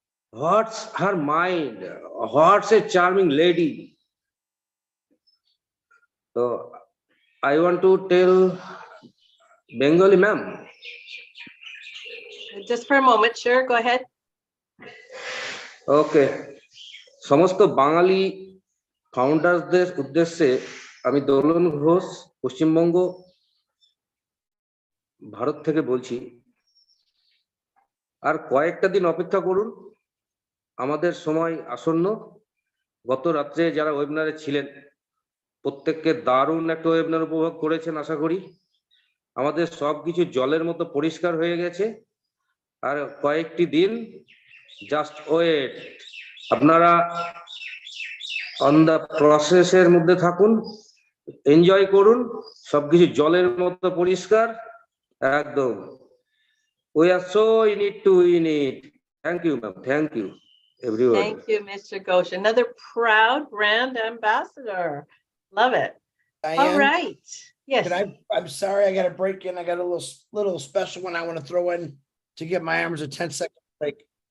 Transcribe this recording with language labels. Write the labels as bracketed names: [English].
[English] What's her mind? What's a charming lady? So I want to tell Bengali ma'am. Just for a moment, sure, go ahead. Okay. [Bangla] সমস্ত বাঙালি ফাউন্ডারদের উদ্দেশ্যে আমি দোলন ঘোষ পশ্চিমবঙ্গ ভারত থেকে বলছি আর কয়েকটা দিন অপেক্ষা করুন আমাদের সময় আসন্ন গত রাত্রে যারা ওয়েবিনারে ছিলেন প্রত্যেককে দারুণ একটা ওয়েবিনার উপভোগ করেছেন আশা করি আমাদের সবকিছু জলের মতো পরিষ্কার হয়ে গেছে আর কয়েকটি দিন জাস্ট ওয়েট আপনারা অন দা প্রসেসের মধ্যে থাকুন এনজয় করুন সবকিছু জলের মতো পরিষ্কার একদম [English] we are so in it to win it. Thank you ma'am, thank you everyone. Thank you, Mr. Ghosh. Another proud brand ambassador. Love it. Diane, all right, yes. I'm sorry, I got to break in. I got a little special one I want to throw in to give my arms a 10-second break.